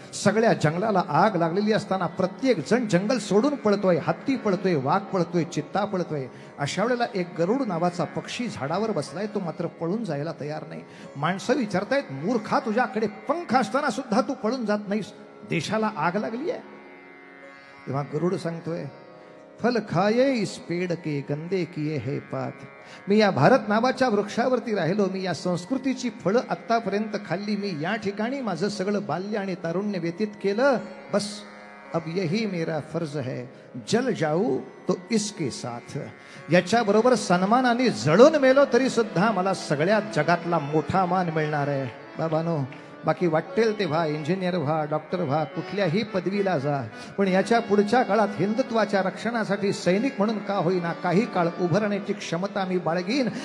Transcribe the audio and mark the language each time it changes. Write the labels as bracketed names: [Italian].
[Marathi] सगळ्या जंगलाला आग लागलेली असताना प्रत्येक जण जंगल सोडून पळतोय, हत्ती पळतोय, वाघ पळतोय, चित्ता पळतोय. अशा वेळेला एक गरुड नावाचा पक्षी झाडावर बसलाय, तो मात्र पळून जायला तयार नाही. माणसं विचारतायत, मूर्खा तुझ्याकडे पंख असताना सुद्धा तू पळून जात नाहीस, देशाला आग लागली आहे. [Hindi] तेव्हा गरुड सांगतोय, फल खाये इस पेड़ के गंदे किए है पात. [Marathi] मी या भारत नावाच्या वृक्षावरती राहिलो, मी या संस्कृतीची फळं आतापर्यंत खाल्ली, मी या ठिकाणी माझं सगळं बाल्य आणि तारुण्य व्यतीत केलं. [Hindi] बस अब यही मेरा फर्ज है, जल जाऊ तो इसके साथ. [Marathi] याच्या बरोबर सन्मानाने जळून मेलो तरी सुद्धा मला सगळ्या जगातला मोठा मान मिळणार आहे. बाबानो, बाकी वाटेल ते व्हा, इंजिनियर व्हा, डॉक्टर व्हा, कुठल्याही पदवीला जा, पण याच्या पुढच्या काळात हिंदुत्वाच्या रक्षणासाठी सैनिक म्हणून का होईना काही काळ उभं राहण्याची क्षमता मी बाळगीन.